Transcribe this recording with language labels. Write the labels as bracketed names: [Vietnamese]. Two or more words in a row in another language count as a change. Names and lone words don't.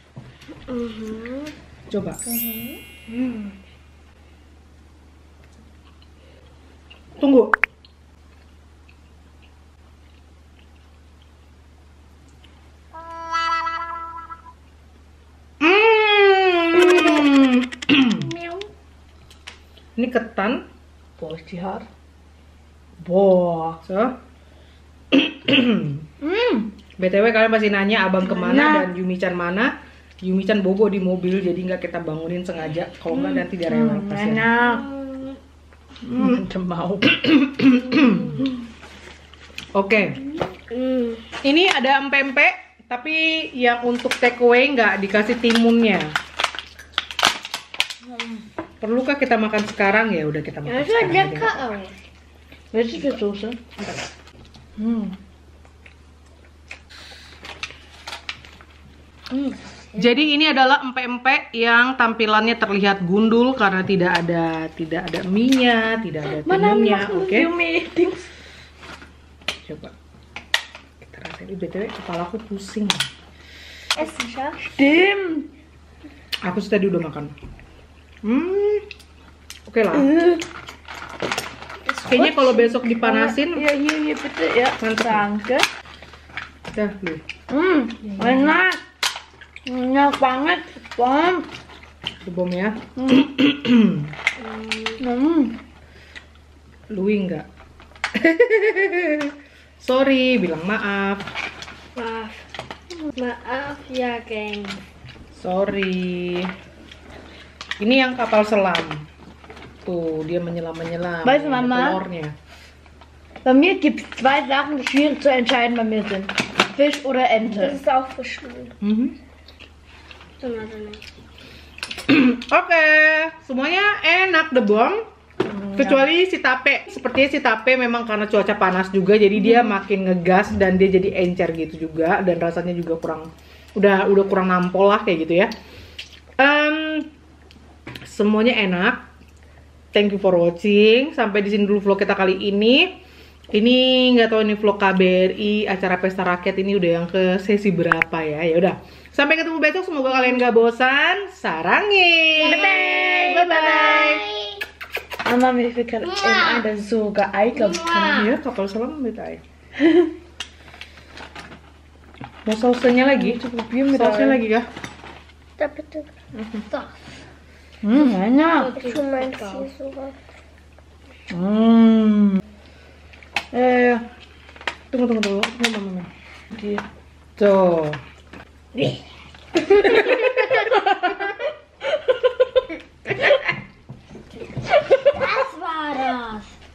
[Indonesian] Coba. Tunggu. Ini ketan. [German] Boah, ist die hart. Boah. So. [Indonesian] BTW kalian pasti nanya abang kemana dan Yumi-chan mana. Yumi-chan bobo di mobil, jadi nggak kita bangunin sengaja. Kalau nggak nanti dia rewel. kasihan. Enak. Mau. Oke. Ini ada empek-empek, tapi yang untuk takeaway nggak dikasih timunnya. Perlukah kita makan sekarang? Ya udah kita makan [German] Das sieht [Indonesian] sekarang. [German] lecker aus. Welches für Soße? [Indonesian] Jadi ini adalah empek-empek yang tampilannya terlihat gundul karena tidak ada mie-nya, tidak ada timunnya. Oke. Coba. Kita rasain. BTW kepala aku pusing. [German] Essen, Schatz. Stimmt. [Indonesian] Aku sih tadi udah makan. Oke lah. Kayaknya kalau besok dipanasin, [German] Ja, hier bitte. Ja, danke. [Indonesian] dah lu. Enak. Enak banget. Bom. Bom ya. Lui enggak. Sorry, bilang maaf. Maaf. Maaf ya, geng. Sorry. Ini yang kapal selam. Tuh, dia menyelam-menyelam. [German] Weißt du, [Indonesian] Ada [German] Mama? [Indonesian] telurnya. [German] Bei mir gibt es zwei Sachen, die schwierig zu entscheiden bei mir sind. Fisch oder Das Ente. ist auch verschwunden. [Indonesian] Oke, semuanya enak [English] the bomb. [Indonesian] Kecuali si tape. Sepertinya si tape memang karena cuaca panas juga, jadi dia makin ngegas dan dia jadi encer gitu juga, dan rasanya juga kurang, udah kurang nampol lah kayak gitu ya. Semuanya enak. [English] Thank you for watching. [Indonesian] Sampai di sini dulu vlog kita kali ini. Ini nggak tahu ini vlog KBRI acara pesta rakyat ini udah yang ke sesi berapa ya? Ya udah. Sampai ketemu besok. Semoga kalian nggak bosan. Sarangin. [English] Bye bye. [German] Mama, mir fällt gerade ein, dass es so geeignet ist. [Indonesian] Ya kapal selam mit air. Mau sausnya lagi? [German] Probieren wir [Indonesian] Sausnya [German] da. [Indonesian] lagi kah? [German] Da bitte. Da. [Indonesian] Enak. [German] Du meinst hier sogar. Ja. [Indonesian] Tunggu. Mama. [German] Die. [Indonesian] Tuh. [German] Das war das.